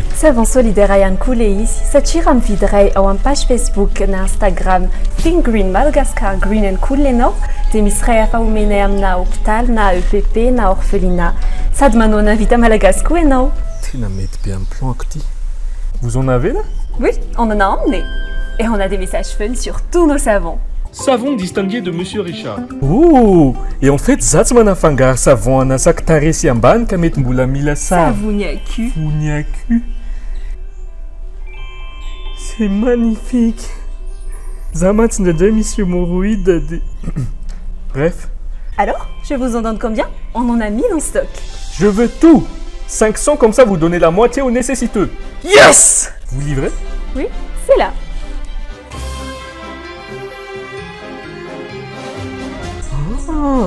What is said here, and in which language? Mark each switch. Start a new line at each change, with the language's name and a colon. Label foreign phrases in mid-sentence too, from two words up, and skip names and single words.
French: savon solidaire
Malagasy: ihany koa le izy satria raha mividy iray ao amin'ny page Facebook na Instagram Think Green Madagascar Green and Cool ianao dia misy iray afa omenay amina hôpital na EPP na orphelinat sady manao na vita malagasy koa ianao. Tena mety be amin'ny plan ty.
French: Vous en avez là? Oui, on en a emmené. Et on a des messages fun sur tous nos savons. Savon distingué de Monsieur Richard. Oh! Et en fait,
Malagasy: za tsy manafangaro savon anasaka taresy ambany ka mety mbola mila
French: Savognacu. Savognacu. C'est magnifique.
Malagasy: Za mantsy indraindray misy
French: hémorroïde de... Bref. Alors, je vous en donne combien? On en a 1000 en stock. Je veux tout. 500 comme ça vous donnez la moitié aux nécessiteux. Yes! Vous livrez? Oui, c'est là. Ah!